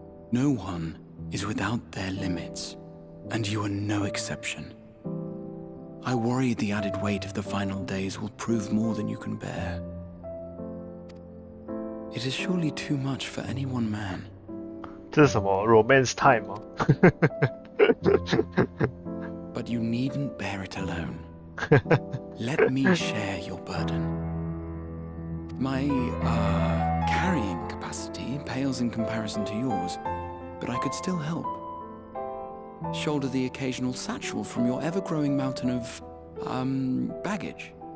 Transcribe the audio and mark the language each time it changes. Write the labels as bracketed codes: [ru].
[en] No one is without their limits, and you are no exception. I worry the added weight of the final days will prove more than you can bear. It is surely too much for any one man. [zh] 这是什么 [en] romance time [zh] 吗？ [en] But you needn't bear it alone. Let me share your burden. My, carrying capacity pales in comparison to yours, but I could still help. Shoulder the occasional satchel from your ever-growing mountain of, baggage.